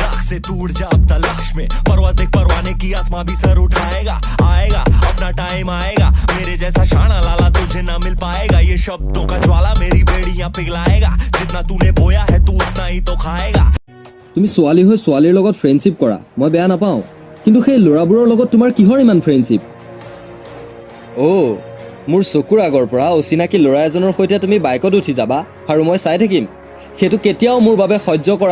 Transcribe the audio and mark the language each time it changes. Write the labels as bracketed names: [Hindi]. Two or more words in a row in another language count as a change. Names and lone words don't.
[Hindi] से दूर जा अब तलाश में, परवाज़ देख परवाने की, आसमां भी सर उठाएगा। आएगा अपना टाइम आएगा, मेरे जैसा शाना लाला तुझे ना मिल पाएगा। ये शब्दों का ज्वाला मेरी बेड़ियां पिघलाएगा, जितना तूने बोया है तू उतना ही तो खाएगा। [Assamese] তুমি ছোৱালী হৈ ছোৱালীৰ লগত ফ্ৰেণ্ডশ্বিপ কৰা মই বেয়া নাপাওঁ, কিন্তু সেই ল'ৰাবোৰৰ লগত তোমাৰ কিহৰ ইমান ফ্ৰেণ্ডশ্বিপ? মোৰ চকুৰ আগৰ পৰা অচিনাকি ল'ৰা এজনৰ সৈতে তুমি বাইকত উঠি যাবা আৰু মই চাই থাকিম, সেইটো কেতিয়াও মোৰ বাবে সহ্য কৰা।